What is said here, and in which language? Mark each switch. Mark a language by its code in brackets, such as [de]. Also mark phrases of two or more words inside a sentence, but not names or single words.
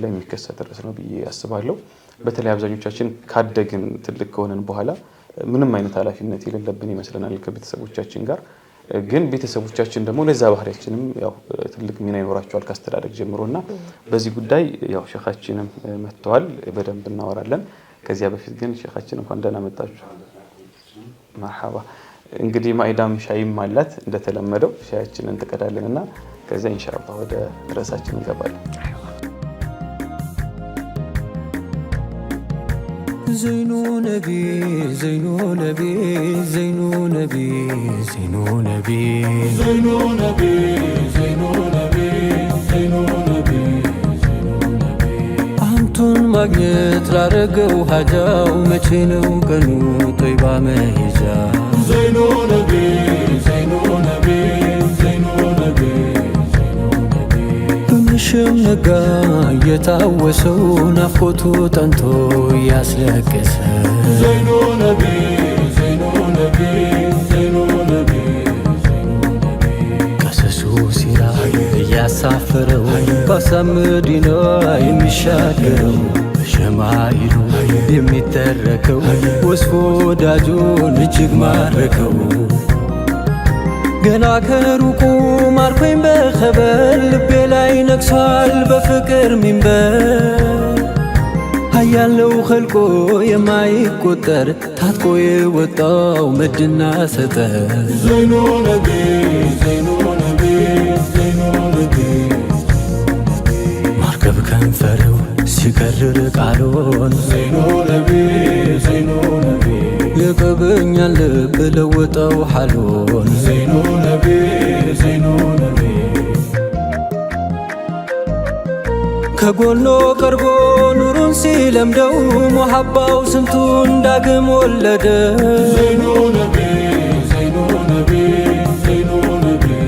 [am] ላይ የሚከሰት ርዕስ ነው ብዬ አስባለሁ። በተለይ አብዛኞቻችን ካደግን ትልቅ ከሆነን በኋላ ምንም አይነት ኃላፊነት የሌለብን ይመስለናል ከቤተሰቦቻችን ጋር። ግን ቤተሰቦቻችን ደግሞ ለዛ ባህሪያችንም ያው ትልቅ ሚና ይኖራቸዋል ካስተዳደግ ጀምሮና በዚህ ጉዳይ ያው ሼኻችንም መጥተዋል፣ በደንብ እናወራለን። ከዚያ በፊት ግን ሼኻችን እንኳን ደህና መጣችሁ። መርሐባ። እንግዲህ ማይዳም ሻይም አላት እንደተለመደው ሻያችንን እንቀዳለንና ከዛ ኢንሻአላህ ወደ ርዕሳችን እንገባለን። [ar] زين النبي زين النبي زين النبي زين النبي زين النبي زين النبي زين النبي [am] አንቱን ማግኘት ላረገው ሀጃው መቼ ነው ቀኑ ጦይባ መሄጃ [ar] زين النبي زين النبي زين النبي [am] በመሸም ነጋ እየታወሰው ናፍቆቱ ጠንቶ ያስለቀሰ [ar] زين النبي زين النبي زين النبي [am] ቀሰሱ ሲራ እያሳፈረው ባሳምዲና የሚሻገረው ሸማይሉ የሚተረከው ወስፎ ወዳጁን እጅግ ማረከው ገና ከሩቁ ማርኮኝ በኸበር ልቤ ላይ ነግሷል በፍቅር ሚንበር ሀያለው ኸልቆ የማይቆጠር ታጥቆ የወጣው መድና ሰጠር [ar] زين النبي زين النبي زين النبي [am] ማርከብ ከንፈረው ሲከርር ቃሎን [ar] زين النبي زين النبي [am] የቀበኛል ልብ ለወጣው ሐሎን [ar] زين النبي زين النبي [am] ከጎኖ ቀርቦ ኑሩን ሲለምደው ሙሐባው ስንቱን ዳግም ወለደ [ar] زين النبي زين النبي زين النبي